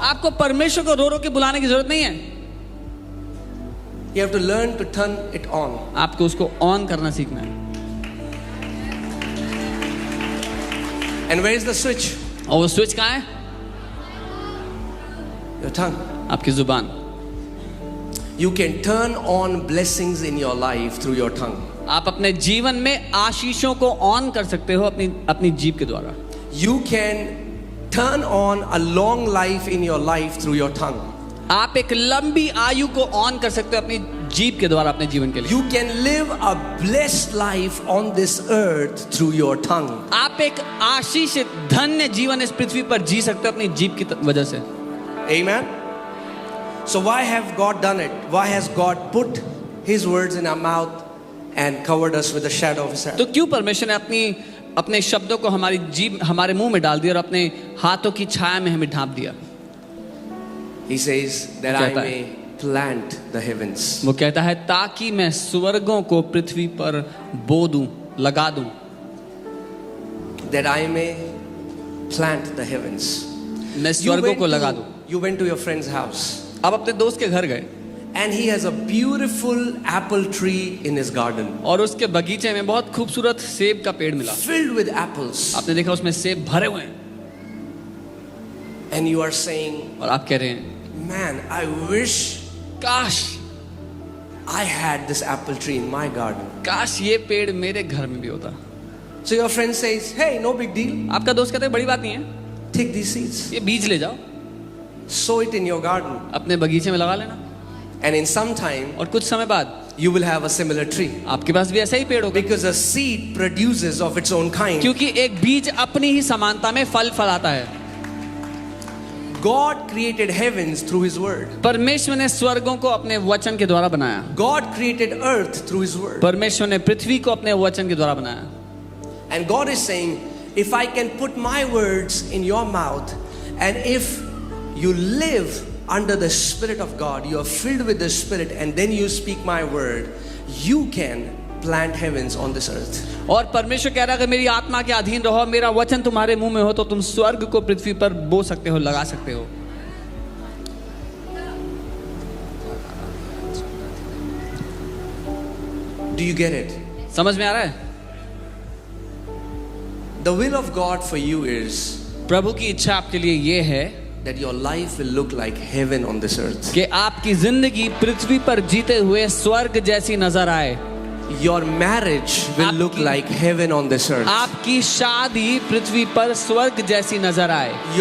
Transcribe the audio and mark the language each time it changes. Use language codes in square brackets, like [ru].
[hi] आपको परमेश्वर को रो रो के बुलाने की जरूरत नहीं है. [en] You have to learn to turn it on. [hi] आपको उसको ऑन करना सीखना है. [en] And where is the switch? [hi] और वो स्विच कहाँ है? [en] Your tongue. [hi] आपकी जुबान. [en] You can turn on blessings in your life through your tongue. [hi] आप अपने जीवन में आशीषों को ऑन कर सकते हो अपनी जीभ के द्वारा. [en] You can turn on a long life in your life through your tongue. [hi] आप एक लंबी आयु को ऑन कर सकते हो अपनी जीभ के द्वारा अपने जीवन के लिए. [en] You can live a blessed life on this earth through your tongue. [hi] आप एक आशीषित धन्य जीवन इस पृथ्वी पर जी सकते हो अपनी जीभ की वजह से. [en] Amen. So why have God done it? Why has God put His words in our mouth and covered us with the shadow of His hand? [hi] तो क्यों परमेश्वर ने अपने शब्दों को हमारी जीभ हमारे मुंह में डाल दिया और अपने हाथों की छाया में हमें ढांप दिया? [en] He says that I [hi] कहता है, [en] may plant the heavens. [hi] वो कहता है ताकि मैं स्वर्गों को पृथ्वी पर बो दूं, लगा दूं. [en] That I may plant the heavens. [hi] मैं स्वर्गों को लगा दूं. [en] You went to your friend's house. [hi] आप अपने दोस्त के घर गए [en] and he has a beautiful apple tree in his garden. [hi] और उसके बगीचे में बहुत खूबसूरत सेब का पेड़ मिला. [en] Filled with apples. [hi] आपने देखा उसमें सेब भरे हुए हैं. [en] And you are saying, [hi] और आप कह रहे हैं, [en] man, I wish [hi] काश [en] I had this apple tree in my garden. [hi] काश ये पेड़ मेरे घर में भी होता. [en] So your friend says, hey, no big deal. [hi] आपका दोस्त कहता है बड़ी बात नहीं है, [en] Take these seeds. [hi] ये बीज ले जाओ, [en] Sow it in your garden. [hi] अपने बगीचे में लगा लेना, [en] And in some time, [hi] और कुछ समय बाद [en] you will have a similar tree. [hi] आपके पास भी ऐसा ही पेड़ होगा. [en] Because a seed produces of its own kind. [hi] क्योंकि एक बीज अपनी ही समानता में फल फलाता है. [en] God created heavens through His word. [hi] परमेश्वर ने स्वर्गों को अपने वचन के द्वारा बनाया. [en] God created earth through His word. [hi] परमेश्वर ने पृथ्वी को अपने वचन के द्वारा बनाया. [en] And God is saying, if I can put my words in your mouth, and if you live under the Spirit of God, you are filled with the Spirit, and then you speak my word, you can plant heavens on this earth. [hi] और परमेश्वर कह रहा है अगर मेरी आत्मा के अधीन रहो, मेरा वचन तुम्हारे मुंह में हो, तो तुम स्वर्ग को पृथ्वी पर बो सकते हो, लगा सकते हो. [en] Do you get it? [hi] समझ में आ रहा है? [en] The will of God for you is [hi] प्रभु की इच्छा आपके लिए ये है [en] that your life will look like heaven on this earth. [hi] कि आपकी जिंदगी पृथ्वी पर जीते हुए स्वर्ग जैसी नजर आए. [en] Your marriage will look like heaven on this earth. [hi] आपकी शादी पृथ्वी पर स्वर्ग जैसी नजर आए.